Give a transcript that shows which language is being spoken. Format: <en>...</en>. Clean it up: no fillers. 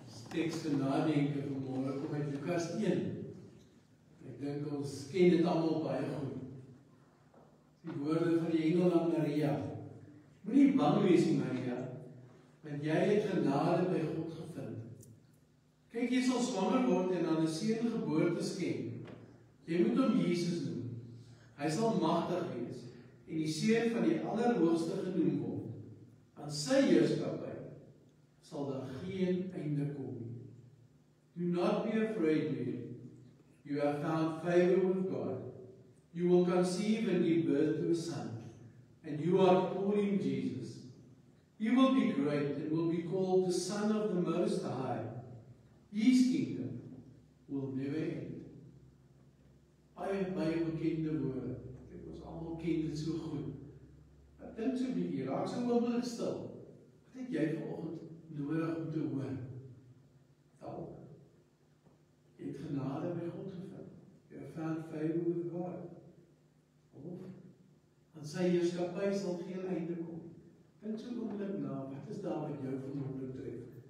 <af>Teks te nadenke vanmôre kom uit Lukas 1. Ek dink ons ken dit almal baie goed. Die woorde van die engel aan Maria. Moenie bang wees nie, Maria, want jy het genade by God gevind. Kyk, jy sal swanger word en aan 'n seun geboorte skenk. Jy moet hom Jesus noem. Hy sal magtig wees en die seun van die Allerhoogste genoem word. Aan sy heerskappy sal daar geen einde kom.</af> <en>Do not be afraid, Mary. You have found favor with God. You will conceive and give birth to a son, and you are to call him Jesus. He will be great and will be called the Son of the Most High. His kingdom will never end.</en> <af>Baie bekende woorde. Ek ons almal ken dit so goed. Ek dink so 'n bietjie, raak so oomblik stil. Wat het jy vanoggend nodig om te hoor? Dalk. Jy het genade by God gevind.</af> <en>You have found favor with God.</en> <af>Of aan sy heerskappy sal geen einde kom. Dink so 'n oomblik na, wat is daar wat jou vanoggend tref?</af>